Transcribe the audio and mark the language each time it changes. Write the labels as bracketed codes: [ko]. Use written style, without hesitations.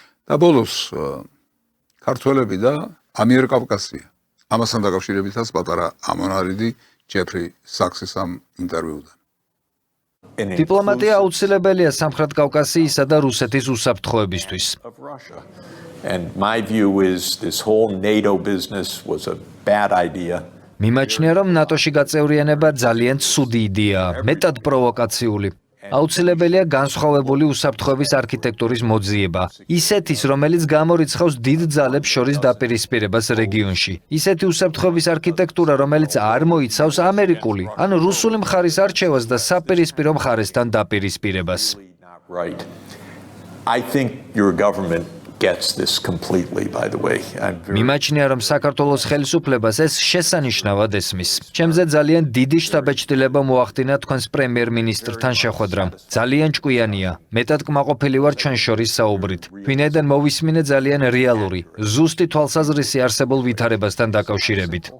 [ka] და ბოლოს ქართველები და ამიერკავკასია. ამასთან დაკავშირებითაც პატარა ამონარიდი ჯეფრი საქსის ამ ინტერვიუდან. დიპლომატია აუცილებელია სამხრეთ კავკასიისა და რუსეთის უსაფრთხოებისთვის. [en] And my view is this whole NATO business was a bad idea. [ka] მიმაჩნია, რომ ნატოში გაწევრიანება ძალიან ცუდი იდეაა, მეტად პროვოკაციული. აუცილებელია განსხვავებული უსაფრთხოების არქიტექტურის მოძიება, ისეთის, რომელიც გამორიცხავს დიდ ძალებს შორის დაპირისპირებას რეგიონში. ისეთი უსაფრთხოების არქიტექტურა, რომელიც არ მოიცავს ამერიკული, ან რუსული მხარის არჩევას და საპირისპირო მხარესთან დაპირისპირებას. [en] Right. I think your government gets this completely, by the way. [ka] მიმაჩნია, რომ საქართველოს ხელისუფლებას ეს შესანიშნავად ესმის. ჩემზე ძალიან დიდი შთაბეჭდილება მოახდინა თქვენს პრემიერ-მინისტრთან შეხვედრამ. ძალიან ჭკვიანია. მეტად კმაყოფილი ვარ ჩვენ შორის საუბრით. ვინაიდან მოვისმინე ძალიან რეალური, ზუსტი თვალსაზრისი არსებულ ვითარებასთან დაკავშირებით.